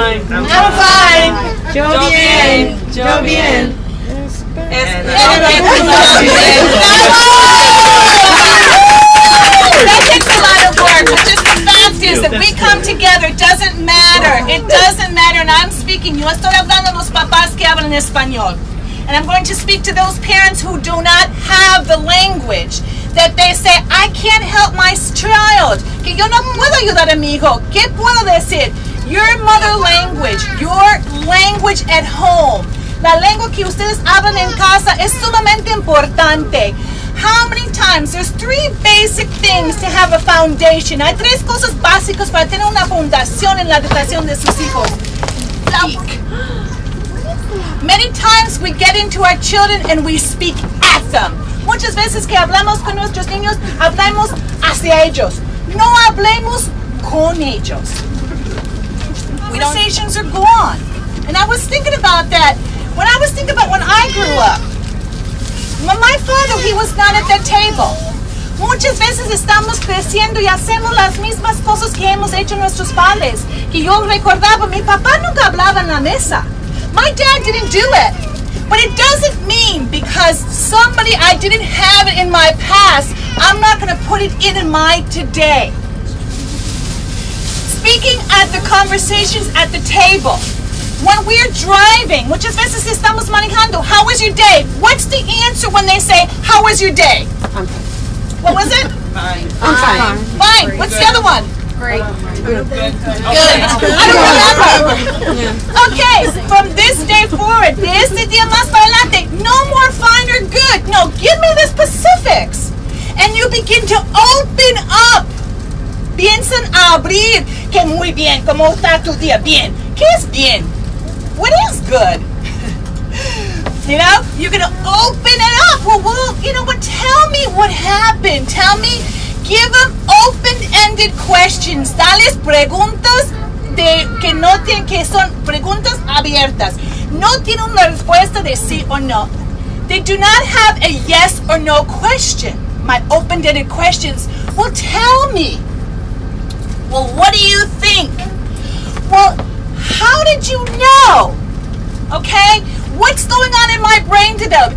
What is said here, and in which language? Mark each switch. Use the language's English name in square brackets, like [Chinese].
[English] I'm fine. [Spanish] Yo bien. Yo bien. [English] That takes a lot of work, but just the fact is that we come together. It doesn't matter. It doesn't matter. And I'm speaking. [Spanish] Yo estoy hablando los papás que hablan español. [English] And I'm going to speak to those parents who do not have the language. That they say, I can't help my child. [Spanish] Que yo no puedo ayudar a mi hijo. ¿Qué puedo decir? [English] Your mother language, your language at home. [Spanish] La lengua que ustedes hablan en casa es sumamente importante. [English] How many times? There's 3 basic things to have a foundation. [Spanish] Hay 3 cosas básicas para tener una fundación en la educación de sus hijos. [English] Speak. Many times we get into our children and we speak at them. [Spanish] Muchas veces que hablamos con nuestros niños, hablamos hacia ellos. No hablemos con ellos. [English] Conversations are gone. And I was thinking about that. When I was thinking about when I grew up. My father, he was not at that table. [Spanish] Muchas veces estamos creciendo y hacemos las mismas cosas que hemos hecho nuestros padres. Que yo recordaba, mi papá nunca hablaba en la mesa. [English] My dad didn't do it. But it doesn't mean because somebody I didn't have it in my past, I'm not going to put it in my today. Speaking at the conversations at the table. When we're driving, [Spanish] muchas veces estamos manejando, [English] how was your day? What's the answer when they say, how was your day? I'm fine. What was it? Fine. I'm fine. Fine. What's the other one? Great. Good. I don't remember. Okay, from this day forward, [Spanish] este día más para adelante, [English] no more fine or good. No, give me the specifics. And you begin to open up. [Spanish] Piensan a abrir. Que muy bien, ¿cómo está tu día? Bien. ¿Qué es bien? [English] What is good? You know, you're going to open it up. Well, you know what? Tell me what happened. Tell me. Give them open-ended questions. [Spanish] Dales preguntas que no tienen, que son preguntas abiertas. No tienen una respuesta de sí o no. [English] They do not have a yes or no question. My open-ended questions. Well, tell me. Well, what do you think? Well, how did you know? Okay? What's going on in my brain today?